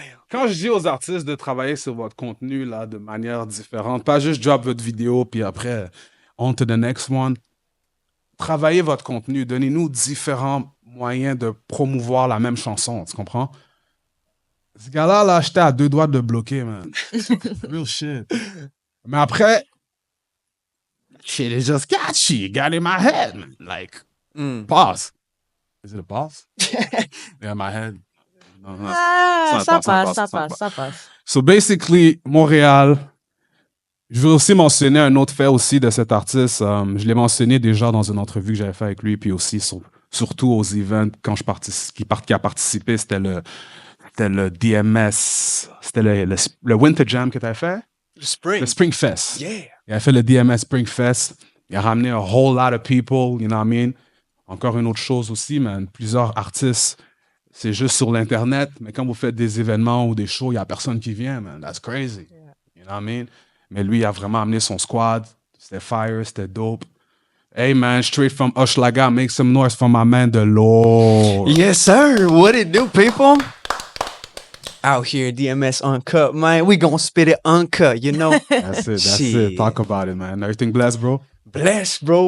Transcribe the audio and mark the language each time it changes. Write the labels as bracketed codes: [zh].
[fr] Quand je dis aux artistes de travailler sur votre contenu là, de manière différente, pas juste drop votre vidéo puis après, [en] on to the next one, [fr] travaillez votre contenu, donnez-nous différents moyens de promouvoir la même chanson, tu comprends? Ce gars-là, là, j'étais à 2 doigts de le bloquer, man. [en] Real shit. [fr] Mais après, [en] shit is just catchy, got in my head, man. Like, pause. Is it a pause? Yeah, my head. No, no. [fr] Ça passe. [en] So basically, [fr] Montréal, je veux aussi mentionner un autre fait aussi de cet artiste. Je l'ai mentionné déjà dans une entrevue que j'avais fait avec lui, puis aussi surtout aux events quand qui a participé, c'était le DMS, c'était le Winter Jam que tu as fait. Le Spring Fest. [en] Yeah. [fr] Il a fait le DMS Spring Fest. Il a ramené [en] a whole lot of people, you know what I mean? [fr] Encore une autre chose aussi, man. Plusieurs artistes, c'est juste sur l'Internet, mais quand vous faites des événements ou des shows, il n'y a personne qui vient, man. [en] That's crazy. You know what I mean? [fr] Mais lui, il a vraiment amené son squad. C'était fire, c'était dope. [en] Hey, man, straight from Hochelaga, make some noise for my man, The Lord. Yes, sir. What it do, people? Out here, DMS Uncut, man. We gonna spit it uncut, you know? That's it. Shit. Talk about it, man. Everything blessed, bro? Blessed, bro.